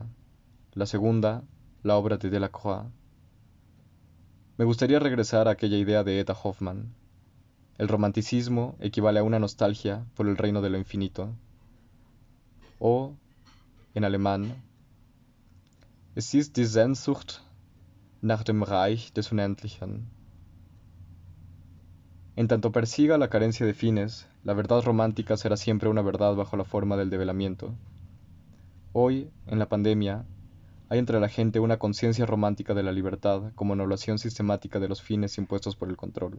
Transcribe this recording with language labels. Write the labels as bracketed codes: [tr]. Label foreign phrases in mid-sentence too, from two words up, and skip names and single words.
[es] La segunda, la obra de Delacroix. Me gustaría regresar a aquella idea de Eta Hoffmann. El romanticismo equivale a una nostalgia por el reino de lo infinito. O, en alemán, [de] es ist die Sehnsucht nach dem Reich des Unendlichen. [es] En tanto persiga la carencia de fines, la verdad romántica será siempre una verdad bajo la forma del develamiento. Hoy, en la pandemia, hay entre la gente una conciencia romántica de la libertad como anulación sistemática de los fines impuestos por el control.